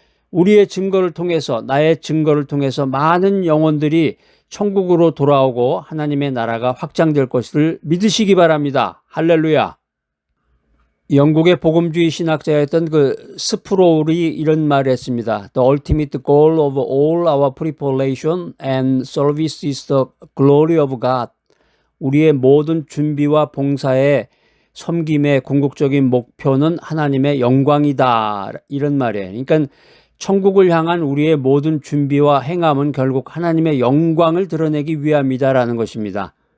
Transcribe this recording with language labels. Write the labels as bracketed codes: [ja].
[ko] 우리의 증거를 통해서, 나의 증거를 통해서 많은 영혼들이 천국으로 돌아오고 하나님의 나라가 확장될 것을 믿으시기 바랍니다. 할렐루야. 영국의 복음주의 신학자였던 그 스프롤이 이런 말을 했습니다. [en] The ultimate goal of all our preparation and service is the glory of God. [ko] 우리의 모든 준비와 봉사의 섬김의 궁극적인 목표는 하나님의 영광이다. 이런 말이에요. 그러니까 천국을 향한 우리의 모든 준비와 행함은 결국 하나님의 영광을 드러내기 위함이다라는 것입니다.